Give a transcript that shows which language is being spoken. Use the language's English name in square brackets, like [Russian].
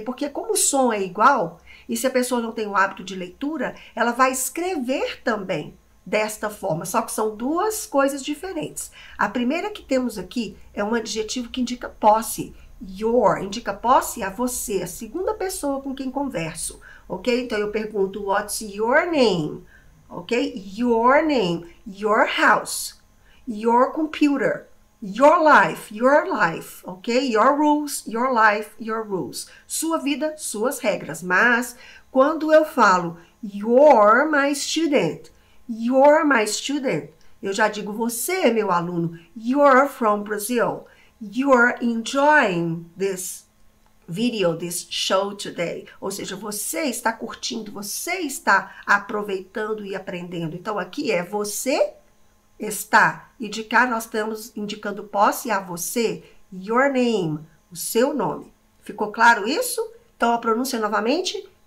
[Portuguese] Porque como o som é igual, e se a pessoa não tem o hábito de leitura, ela vai escrever também desta forma, só que são duas coisas diferentes. A primeira que temos aqui é um adjetivo que indica posse. Your indica posse a você, a segunda pessoa com quem converso, ok? Então eu pergunto, [English] what's your name? Ok? Your name, your house, your computer, your life, ok? Your rules, your life, your rules. [Portuguese] Sua vida, suas regras. Mas quando eu falo, [English] you're my student, you're my student, [Portuguese] eu já digo você, meu aluno. [English] You're from Brazil. You're enjoying this video, this show today. [Portuguese] Ou seja, você está curtindo, você está aproveitando e aprendendo. Então, aqui é você está. E de cá nós estamos indicando posse a você. [English] Your name, [Portuguese] o seu nome. Ficou claro isso? Então, a pronúncia novamente.